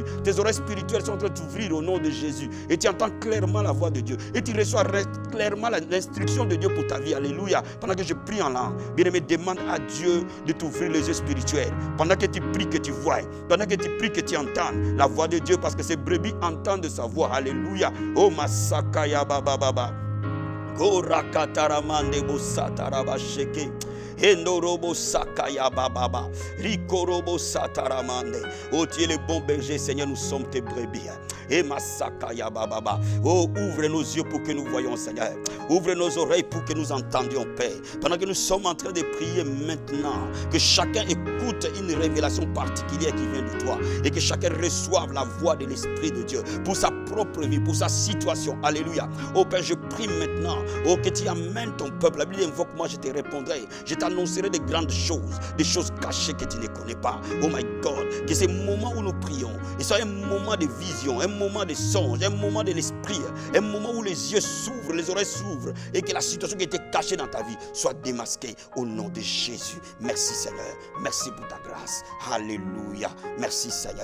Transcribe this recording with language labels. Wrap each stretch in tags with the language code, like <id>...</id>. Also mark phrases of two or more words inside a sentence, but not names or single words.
<fr>Tes oreilles spirituelles sont en train de s'ouvrir au nom de Jésus. Et tu entends clairement la voix de Dieu. Et tu reçois clairement l'instruction de Dieu pour ta vie, alléluia. Pendant que je prie en langue, bien-aimé, demande à Dieu de t'ouvrir les yeux spirituels. Pendant que tu pries, que tu vois. Pendant que tu pries, que tu entends la voix de Dieu, parce que ces brebis entendent sa voix, alléluia. Oh masakaya baba baba. Oh rakataramande bosatarabasheke. Endorobo sakaya bababa. Rikorobo sataramande. Oh, tu es le bon berger, Seigneur, nous sommes tes brebis. Et masakaya bababa. Oh, ouvre nos yeux pour que nous voyions, Seigneur. Ouvre nos oreilles pour que nous entendions, Père. Pendant que nous sommes en train de prier maintenant, que chacun écoute une révélation particulière qui vient de toi. Et que chacun reçoive la voix de l'Esprit de Dieu pour sa propre vie, pour sa situation. Alléluia. Oh Père, je prie maintenant, oh, que tu amènes ton peuple. La Bible invoque, moi je te répondrai. Je t'annoncerai de grandes choses, des choses cachées que tu ne connais pas.</fr> <en>Oh my God,</en> <fr>que ces moments où nous prions, et soit un moment de vision, un moment de songe, un moment de l'esprit, un moment où les yeux s'ouvrent, les oreilles s'ouvrent, et que la situation qui était cachée dans ta vie soit démasquée au nom de Jésus. Merci Seigneur, merci pour ta grâce. Alléluia, merci Seigneur.</fr>